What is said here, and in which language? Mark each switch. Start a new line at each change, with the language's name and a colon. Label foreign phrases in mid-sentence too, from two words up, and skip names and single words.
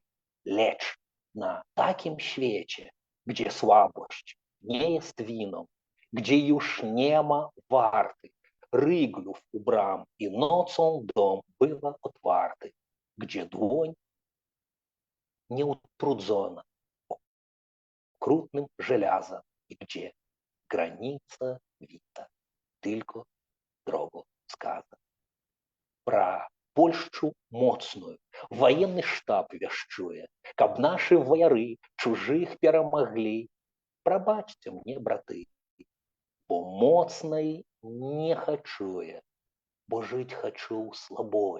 Polish: Lecz na takim świecie, gdzie słabość nie jest winą, gdzie już nie ma warty, ryglów u bram i nocą dom bywa otwarty, gdzie dłoń nie utrudzona okrutnym żelazem i gdzie granica wita tylko drogą wskaza.
Belarusian: Про Польшчу моцную военный штаб вяшчуе, каб нашы ваяры чужых перамаглі. Прабачце мне, браты, бо моцнай не хачу я, бо жыць хачу слабой.